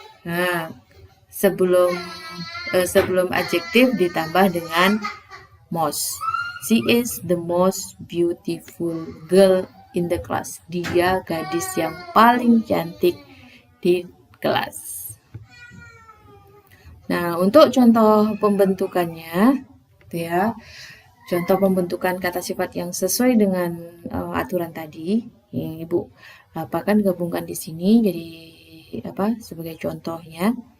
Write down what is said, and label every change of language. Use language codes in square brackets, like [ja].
[id] Nah, sebelum adjektif ditambah dengan most. [en] She is the most beautiful girl in the class. [id] Dia gadis yang paling cantik di kelas. Nah, untuk contoh pembentukannya, gitu ya. Contoh pembentukan kata sifat yang sesuai dengan aturan tadi, yang Ibu akan gabungkan di sini jadi sebagai contohnya.